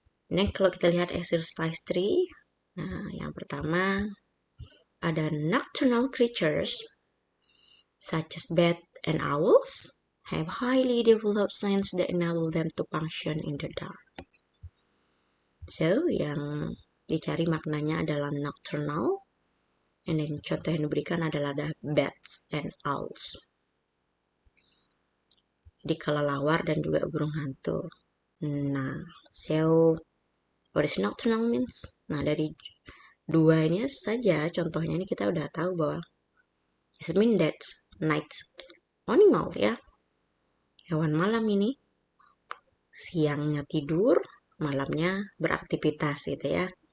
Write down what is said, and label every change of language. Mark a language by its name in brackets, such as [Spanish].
[Indonesian] Nah, kalau kita lihat exercise 3, nah yang pertama ada [English] nocturnal creatures such as bats and owls have highly developed sense that enable them to function in the dark. [Indonesian] So, yang dicari maknanya adalah nocturnal, and then contoh yang diberikan adalah [English] bats and owls. [Indonesian] Jadi kelelawar dan juga burung hantu. [English] Nah, so what is nocturnal means? [Indonesian] Nah, dari duanya saja contohnya ini kita udah tahu bahwa [English] it means that night animal [Indonesian] ya. Hewan malam ini siangnya tidur, malamnya beraktivitas gitu ya.